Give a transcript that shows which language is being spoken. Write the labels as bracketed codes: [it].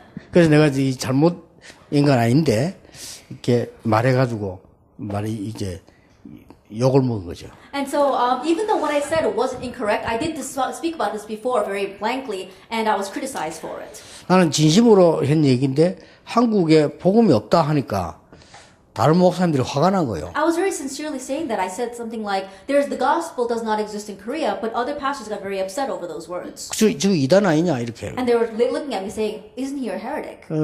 [ko] 그래서 내가 이 잘못인 건 아닌데 이렇게 말해가지고 말이 이제 욕을 먹은 거죠. [en] And so, even though what I said wasn't incorrect, I did speak about this before very blankly, and I was criticized for it. [ko] 나는 진심으로 한 얘기인데 한국에 복음이 없다 하니까 다른 목사님들이 화가 난 거예요. [en] I was very sincerely saying that. I said something like, "The gospel does not exist in Korea," but other pastors got very upset over those words, [ko] 저 이단 아니냐 이렇게. [en] and they were looking at me saying, "Isn't he a heretic?"